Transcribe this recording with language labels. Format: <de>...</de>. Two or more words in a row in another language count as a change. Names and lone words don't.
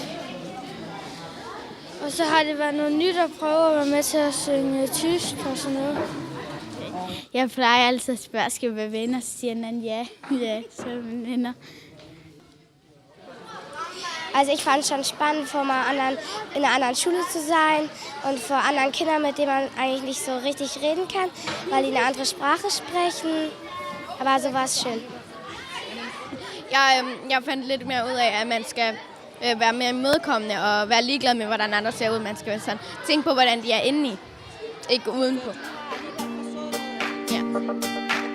<da>Og så har det været noget nyt at prøve at være med til at synge tysk og sådan noget. Jeg plejer altid at spørge, skal vi være venner? Så siger han ja. Ja, så er vi venner.</da> <de>Also ich fand es schon spannend, in einer anderen Schule zu sein und vor anderen Kindern, mit denen man eigentlich nicht so richtig reden kann, weil die eine andere Sprache sprechen. Aber so war es schön.</de> <da>Jeg fandt lidt mere ud af, at man skal være mere imødekommende og være ligeglad med, hvordan andre ser ud. Man skal være sådan. Tænk på, hvordan de er inde i, ikke udenpå. Ja.</da>